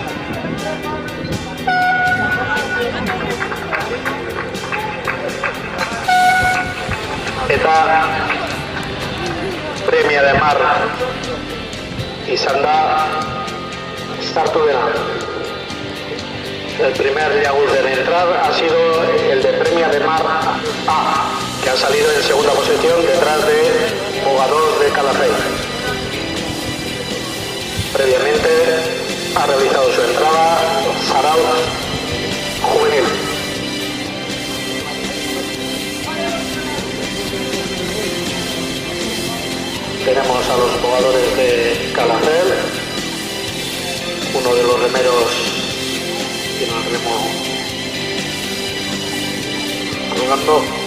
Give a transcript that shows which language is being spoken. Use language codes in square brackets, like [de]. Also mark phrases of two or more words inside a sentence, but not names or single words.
[eu] Eta Premia de Mar izan da sartu dena. [es] El primer llagut en entrar ha sido el de Premia de Mar A, que ha salido en segunda posición detrás de Jugador de Calafell. Previamente ha realizado su entrada Zarauz Juvenil. Tenemos a los jugadores de Calafell, uno de los remeros tiene el remo colgando.